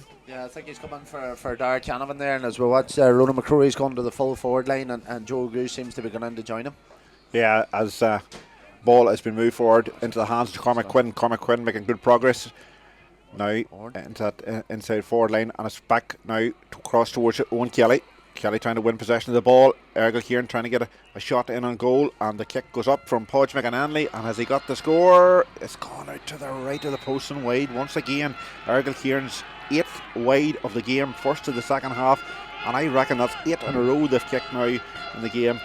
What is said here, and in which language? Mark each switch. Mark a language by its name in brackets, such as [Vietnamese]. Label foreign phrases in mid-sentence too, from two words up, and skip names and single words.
[English] Yeah, I think he's come in for Darragh Canavan there, and as we watch, Ronan McCrory's gone to the full forward line, and Joe Goose seems to be going in to join him. Yeah, as ball has been moved forward into the hands of Cormac Quinn. Cormac Quinn making good progress now into that inside forward line, and it's back now to cross towards Owen Kelly. Kelly trying to win possession of the ball. Errigal Ciaran trying to get a shot in on goal, and the kick goes up from Podge McAnanley, and has he got the score? It's gone out to the right of the post and wide once again. Errigal Ciaran's 8th wide of the game, first of the second half, and I reckon that's 8 in a row they've kicked now in the game.